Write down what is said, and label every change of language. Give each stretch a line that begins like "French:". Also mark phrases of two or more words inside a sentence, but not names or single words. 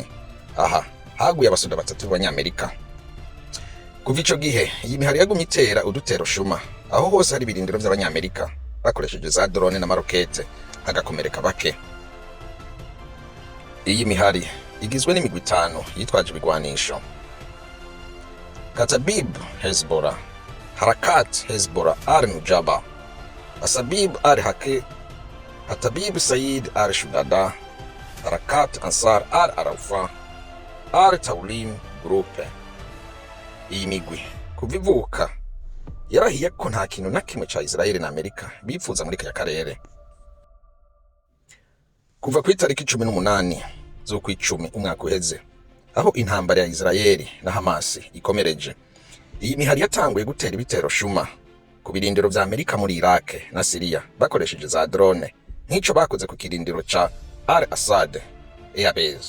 Rundi: Aha haguye abasoda batatu b'Abanyamerika. Kuva ico gihe iyi mihari yagumye itera udutero shuma aho hose hari ibirindiro by'Abanyamerika bakoresheje za drone n'amarokete, hagakomereka bake. Iyi mihari igizwe n'imigwi itanu yitwaje ibigwanisho: Katabib Hezbollah, Harakat Hezbollah al-Nujaba, Asabib al-Haqi, Hatabib Said al-Shudada, Harakat Ansar al-Arafa, al-Tawlim Group. Iyi migwi kuva ivuka yarahiye ko nta kintu na kimwe ca Israeli na Amerika bipfuza muri kaya karere. Kuva ku itariki 18 z'ukw'icumi umwaka uheze, aho intambara ya Israeli na Hamas ikomereje, iyi mihari yatanguye gutera ibitero shuma ku birindiro vya Amerika muri Iraq na Syria bakoresheje za drone, nk'ico bakoze ku kirindiro ca Al-Assad Air Base.